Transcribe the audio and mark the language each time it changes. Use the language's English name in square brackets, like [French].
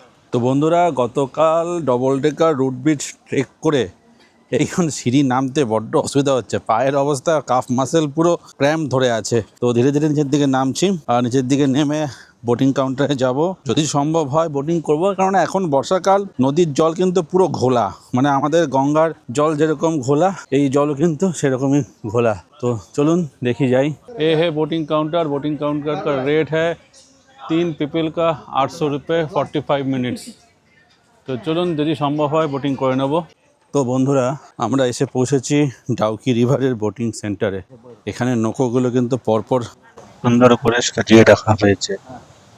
[Bangla] তো বন্ধুরা, গতকাল double decker root bridge trek করে এইখান সিঁড়ি নামতে বড্ড অসুবিধা হচ্ছে, পায়ের অবস্থা কাফ মাসেল পুরো ক্র্যাম্প ধরে আছে। তো ধীরে ধীরে নিচের দিকে নামছি, আর নিচের দিকে নেমে বোটিং কাউন্টারে যাব। যদি সম্ভব হয় বোটিং করব, কারণ এখন বর্ষাকাল, নদীর জল কিন্তু পুরো ঘোলা, মানে আমাদের গঙ্গার জল যেরকম ঘোলা, এই জলও কিন্তু সেরকমই ঘোলা। তো চলুন দেখি যাই। [Hindi] এ হে बोटिंग काउंटर का रेट है 3 पीपल का 800 रुपये 45 मिनट्स। [Bangla] তো চলুন যদি সম্ভব হয় বোটিং করে নেব। তো বন্ধুরা, আমরা এসে পৌঁছেছি ডাউকি রিভারের বোটিং সেন্টারে। এখানে নৌকোগুলো কিন্তু পরপর সুন্দর করে সাজিয়ে রাখা হয়েছে।